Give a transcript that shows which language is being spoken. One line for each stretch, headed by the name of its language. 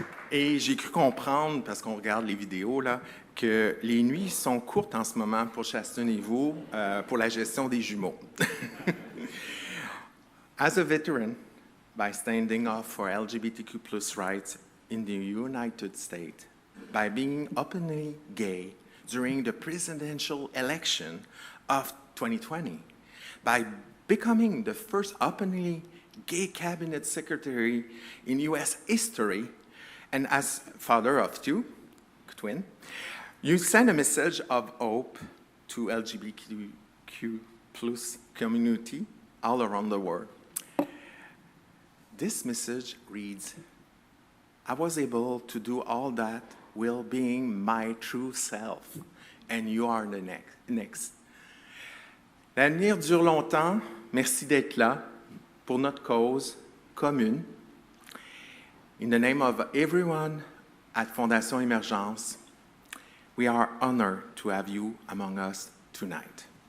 French: Et j'ai cru comprendre, parce qu'on regarde les vidéos, là, que les nuits sont courtes en ce moment pour Chasten et vous, pour la gestion des jumeaux.
English: As a veteran, by standing up for LGBTQ+ rights in the United States, by being openly gay during the presidential election of 2020, by becoming the first openly gay cabinet secretary in U.S. history, and as father of two, twin, you send a message of hope to LGBTQ+ community all around the world. This message reads, I was able to do all that while being my true self, and you are the next.
French: L'avenir dure longtemps. Merci d'être là pour notre cause commune.
English: In the name of everyone at Fondation Émergence, we are honored to have you among us tonight.